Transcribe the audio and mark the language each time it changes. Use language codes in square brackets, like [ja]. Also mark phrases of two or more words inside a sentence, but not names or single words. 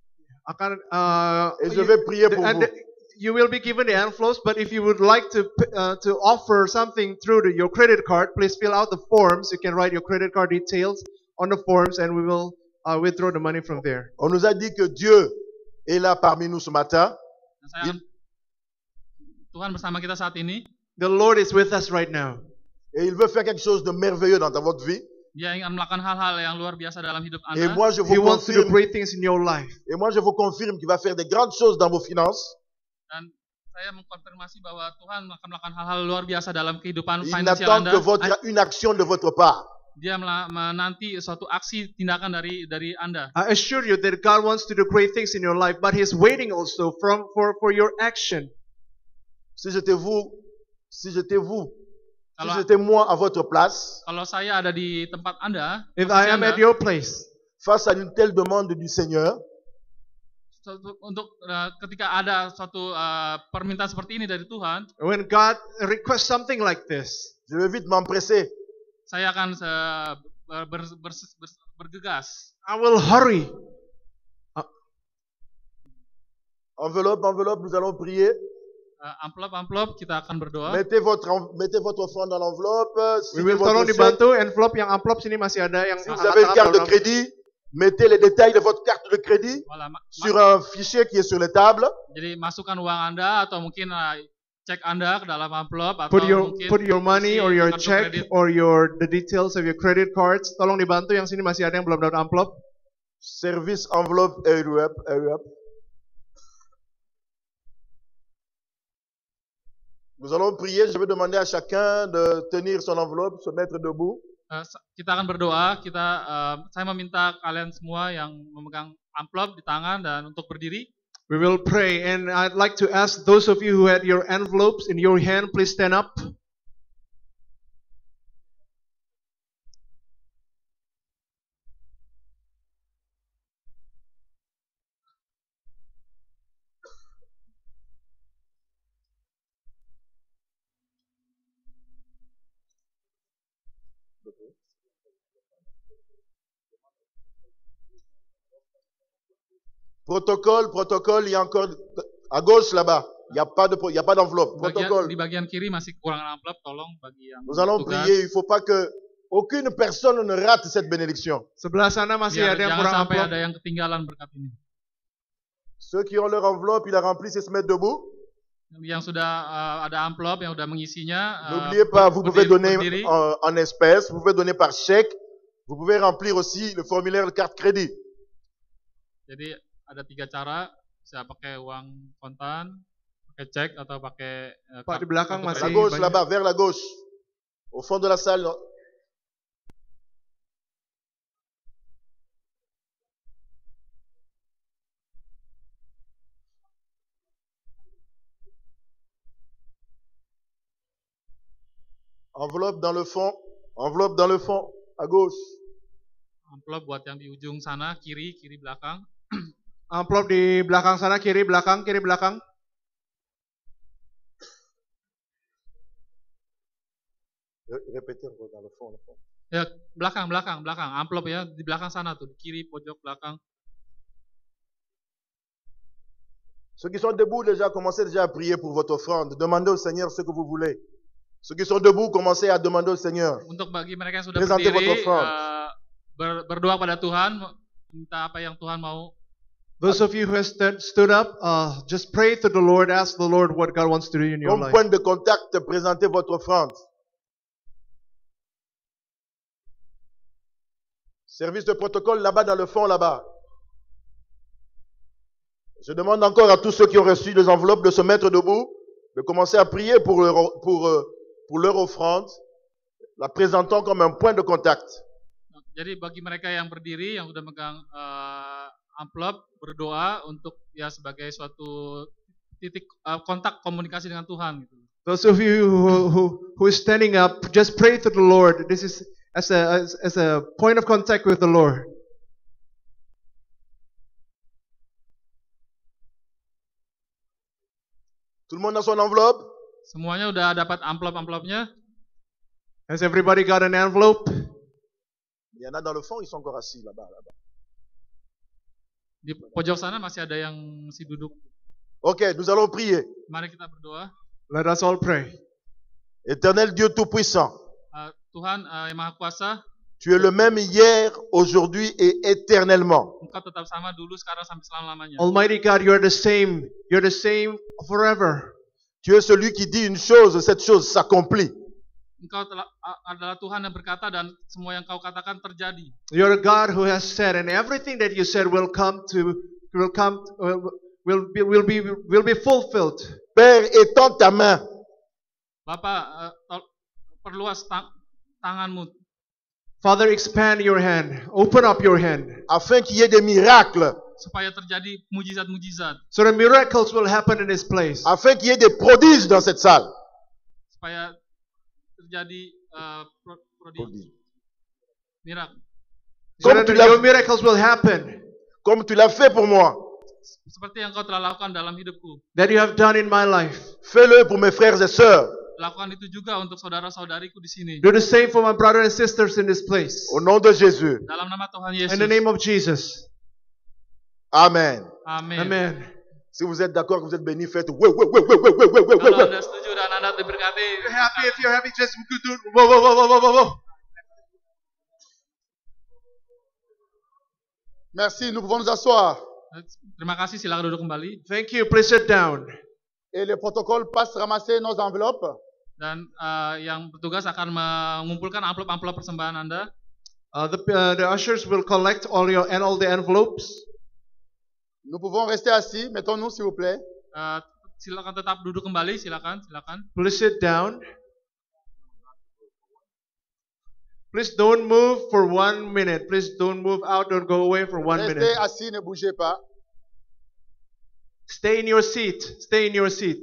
[fr] Je vais prier pour vous. [en] You will be given the envelopes, but if you would like to offer something through your credit card, please fill out the forms. You can write your credit card details on the forms, and we will withdraw the money from there. [fr] On nous a dit que Dieu est là parmi nous ce matin. [id] Tuhan bersama kita saat ini. [en] The Lord is with us right now. [fr] Et il veut faire quelque chose de merveilleux dans votre vie. [id] Dia ingin melakukan hal-hal yang luar biasa dalam hidup Anda. [fr] Et moi je vous [en] He wants to do great things in your life. [fr] Et moi je vous confirme qu'il va faire des grandes choses dans vos finances. [id] Dan saya mengkonfirmasi bahwa Tuhan akan melakukan hal-hal luar biasa dalam kehidupan [fr] Il [id] finansial [fr] n'attend [id] Anda. [fr] que une action de votre part. [id] Dia menanti suatu aksi tindakan dari Anda. [en] I assure you that God wants to do great things in your life, but He's waiting also for your action. [fr] Si j'étais moi à votre place, [id] kalau saya ada di tempat Anda, [en] if I am at your place, [fr] face à une telle demande du Seigneur, [id] untuk ketika ada suatu permintaan seperti ini dari Tuhan, [en] when God requests something like this, [fr] je vais vite m'empresser. [id] Saya akan bergegas. [en] I will hurry. [fr] Enveloppe, nous allons prier. [id] Amplop, kita akan berdoa. [fr] Mettez votre offrande dans l'enveloppe. [en] We will [id] tolong dibantu envelope yang amplop sini masih ada yang. [fr] Si vous avez une carte de crédit, mettez les détails de votre carte de crédit sur un fichier qui est sur les tables. [id] Jadi masukkan uang Anda atau mungkin cek Anda ke dalam amplop atau [en] put your money or your check or the details of your credit cards. [id] Tolong dibantu, yang sini masih ada yang belum dapat amplop. [en] Service envelope, hurry up. [fr] Nous allons prier. Je vais demander à chacun de tenir son enveloppe, se mettre debout. [id] Kita akan berdoa. Saya meminta kalian semua yang memegang amplop di tangan dan untuk berdiri. [en] We will pray, and I'd like to ask those of you who had your envelopes in your hand, please stand up. [fr] Protocole, il y a encore à gauche là-bas. Il n'y a pas d'enveloppe. Protocole. [id] Di bagian kiri masih kurang amplop, tolong bagi yang [fr] Nous allons prier, il ne faut pas que aucune personne ne rate cette bénédiction. [id] Sebelah sana masih ada yang kurang sampai amplop. ada yang ketinggalan berkat ini. [fr] Ceux qui ont leur enveloppe, ils la remplissent et se mettent debout. [id] Yang sudah ada amplop, yang sudah mengisinya. [fr] N'oubliez pas, vous pouvez donner en espèces, vous pouvez donner par chèque, vous pouvez remplir aussi le formulaire de carte crédit. [id] Jadi ada 3 cara, bisa pakai uang kontan, pakai cek atau pakai Pak di belakang masih [fr] la gauche [id] banyak. [fr] là-bas, vers la gauche. Au fond de la salle. Enveloppe dans le fond, à gauche. Amplop buat yang di ujung sana, kiri belakang. Amplop di belakang sana, kiri belakang. Répétez dans le fond. [id] Ya, belakang. Amplop ya, di belakang sana tuh, di kiri pojok belakang. [fr] Ceux qui sont debout déjà, commencez déjà à prier pour votre offrande. Demandez au Seigneur ce que vous voulez. Ceux qui sont debout, commencez à demander au Seigneur. [id] Untuk bagi mereka yang sudah [fr] Présentez votre [id] berdiri, [fr] offrande. [id] berdoa pada Tuhan, minta apa yang Tuhan mau. [en] Those of you who have stood up, just pray to the Lord, ask the Lord what God wants to do in your [fr] Comme [en] life. [fr] point de contact, présentez votre offrande. Service de protocole là-bas dans le fond, là-bas. Je demande encore à tous ceux qui ont reçu les enveloppes de se mettre debout, de commencer à prier pour leur offrande, la présentant comme un point de contact. [id] Jadi bagi mereka yang berdiri, yang sudah megang amplop, berdoa untuk ya sebagai suatu titik kontak komunikasi dengan Tuhan. Gitu. [en] Those of you who is standing up, just pray to the Lord. This is as a point of contact with the Lord. [fr] Tout le monde a son enveloppe? [id] Semuanya udah dapat amplop-amplopnya? [en] Has everybody got an envelope? [fr] Il y en a dans le fond, ils sont encore assis là-bas. [id] Di pojok sana masih ada yang masih duduk. [fr] Ok, nous allons prier. [id] Mari kita berdoa. [en] Let us all pray. [fr] Éternel Dieu Tout-Puissant, [id] Tuhan yang Maha Kuasa, [fr] Tu es le même hier, aujourd'hui et éternellement. [id] Engkau tetap sama dulu, sekarang sampai selama-lamanya. [en] Almighty God, you are the same. You're the same forever. [fr] Tu es celui qui dit une chose, cette chose s'accomplit. [id] Engkau adalah Tuhan yang berkata dan semua yang kau katakan terjadi. [en] You're a God who has said, and everything that you said will be fulfilled. [fr] Père, étends ta main. [id] Bapa, perluas tanganmu. [en] Father, expand your hand. Open up your hand. [fr] Afin qu'il y ait des miracles. [id] Supaya terjadi mujizat-mujizat. [en] So the miracles will happen in this place. [fr] Afin qu'il y ait des prodiges dans cette salle. [id] Supaya terjadi prodige. [en] Miracle. So that your miracles will happen. [fr] Comme tu l'as fait pour moi. [id] Seperti yang kau telah lakukan dalam hidupku. [en] That you have done in my life. [fr] Fais-le pour mes frères et sœurs. [id] Lakukan itu juga untuk saudara-saudariku di sini. [en] Do the same for my brothers and sisters in this place. [fr] Au nom de Jésus. [id] Dalam nama Tuhan Yesus. [en] In the name of Jesus. Amen. Amen. Amen. [fr] Si vous êtes d'accord, que vous êtes bénis, faites [id] Kalau Anda setuju dan Anda diberkati. [en] If you're happy, just do whoa. [fr] Merci, nous pouvons nous asseoir. [id] Terima kasih, silakan duduk kembali. [en] Thank you, please sit down. [fr] Et le protocole passe ramasser nos enveloppes. [id] Dan yang bertugas akan mengumpulkan amplop-amplop persembahan Anda. [en] The ushers will collect all the envelopes. [fr] Nous pouvons rester assis. Mettons-nous, s'il vous plaît. [id] Silakan tetap duduk kembali, silakan. [en] Please sit down. Please don't move for 1 minute. Please don't move out. Don't go away for 1 minute. [fr] Restez assis, ne bougez pas. [en] Stay in your seat. Stay in your seat.